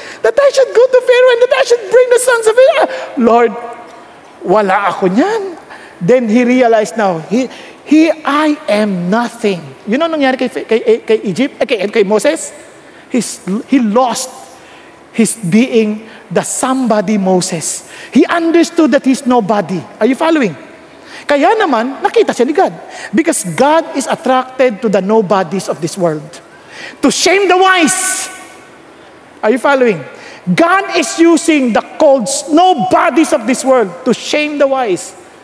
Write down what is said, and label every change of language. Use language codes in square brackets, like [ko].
[en] That I should go to Pharaoh and that I should bring the sons of Israel. Lord, [tl] wala ako niyan. [en] Then he realized now, I am nothing. You know [tl] nangyari kay [en] Egypt, kay Moses? He lost his being the somebody Moses. He understood that he's nobody. Are you following? [tl] Kaya naman, nakita siya ni God. [en] Because God is attracted to the nobodies of this world. To shame the wise. Are you following? God is using the cold nobodies of this world to shame the wise.